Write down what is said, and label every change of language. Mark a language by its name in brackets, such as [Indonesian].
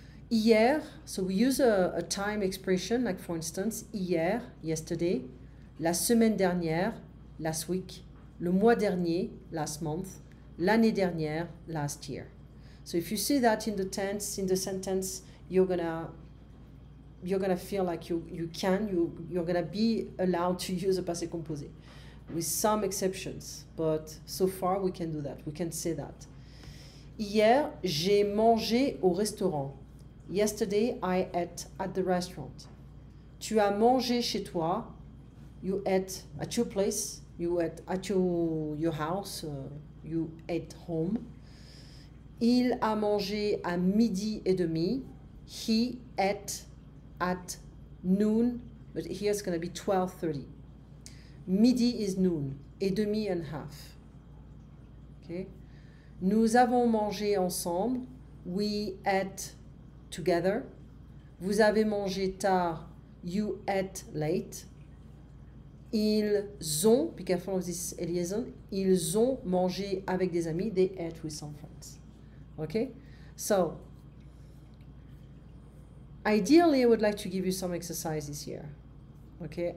[English] Hier, so we use a time expression, like for instance, hier, yesterday, [French] la semaine dernière, [English] last week, [French] le mois dernier, [English] last month, [French] l'année dernière, [English] last year. So if you see that in the tense, in the sentence, you're gonna feel like you're gonna be allowed to use a passé composé, with some exceptions, but so far we can do that. We can say that. [French] Hier, j'ai mangé au restaurant. [English] Yesterday, I ate at the restaurant. [French] Tu as mangé chez toi. [English] You ate at your place. You ate at your house. You ate home. [French] Il a mangé à midi et demi. [English] He ate at noon. But here it's going to be 12:30. Midi is noon. [French] Et demi [English] and half. Okay. [French] Nous avons mangé ensemble. [English] We ate together. [French] Vous avez mangé tard. [English] You ate late. [French] Ils ont, [English] be careful of this liaison, [French] ils ont mangé avec des amis. [English] They ate with some friends. Okay? So, ideally, I would like to give you some exercises here. Okay?